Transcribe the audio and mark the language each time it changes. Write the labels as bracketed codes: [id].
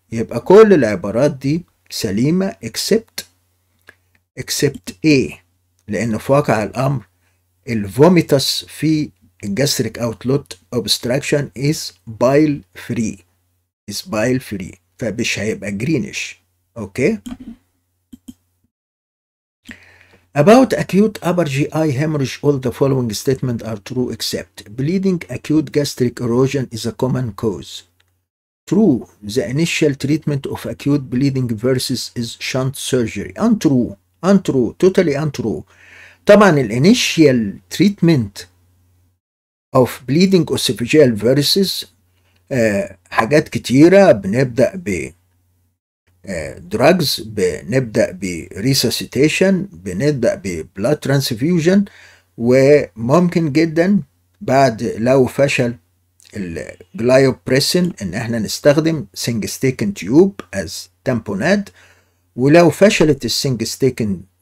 [ar] يبقى كل العبارات دي سليمة except A، لأن في واقع الأمر الفوميتاس في الجاستريك اوتلت obstruction [en] is bile free [ar] فمش هيبقى greenish. [en] Okay. About acute upper GI hemorrhage, all the following statements are true except bleeding acute gastric erosion is a common cause. True. The initial treatment of acute bleeding versus is shunt surgery. Untrue. Totally untrue. [ar] طبعا [en] الانيشيال treatment of bleeding esophageal versus [ar] حاجات كتيرة. بنبدأ ب drugs، بنبدأ ب resuscitation، بنبدأ ب blood transfusion، وممكن جدا بعد لو فشل الجلايوبريسين ان احنا نستخدم سنجستيكن تيوب [en] as tamponade، [ar] ولو فشلت السنجستيكن